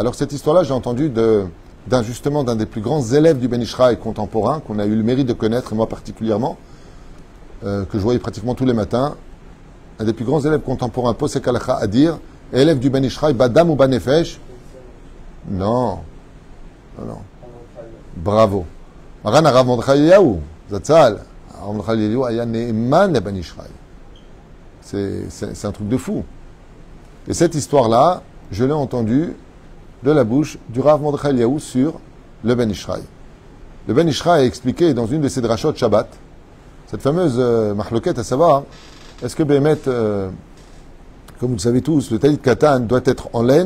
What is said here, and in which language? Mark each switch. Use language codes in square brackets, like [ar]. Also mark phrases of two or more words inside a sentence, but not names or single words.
[fr] Alors, cette histoire-là, j'ai entendu justement d'un des plus grands élèves du Ben Ishraï contemporain, qu'on a eu le mérite de connaître, et moi particulièrement, que je voyais pratiquement tous les matins. Un des plus grands élèves contemporains, [he] פוסק הלכה, [fr] à dire, élève du Ben Ishraï, Badam ou Banefesh? Non. Non. Bravo. Maran Arav Mordechai Eliyahu, Zatzal. Arav Mordechai Eliyahu [he] היה נאמן ל [fr] Ben Ishraï. C'est un truc de fou. Et cette histoire-là, je l'ai entendue de la bouche du Rav Mordechai Eliyahu sur le Ben Ishraï. Le Ben Ishraï a expliqué dans une de ses [he] דרשות שבת, [fr] cette fameuse mahloket, à savoir, est-ce que Bémet, comme vous le savez tous, le [he] טלית קטן [fr] doit être en laine?